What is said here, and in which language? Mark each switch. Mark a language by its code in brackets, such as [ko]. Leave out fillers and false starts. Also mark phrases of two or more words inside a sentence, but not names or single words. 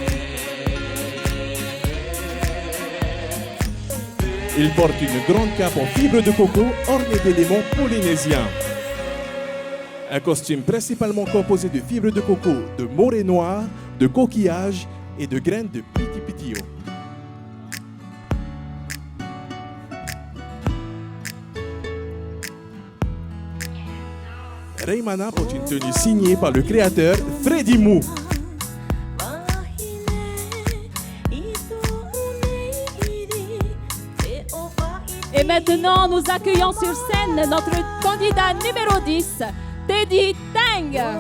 [fr] Il porte une grande cape en fibre de coco ornée d'éléments polynésiens. Un costume principalement composé de fibres de coco, de morée noire, de coquillages et de graines de piti-piti-o. Raimana porte une tenue signée par le créateur Freddy Mou. Et maintenant, nous accueillons sur scène notre candidat numéro 10, Teddy Tang.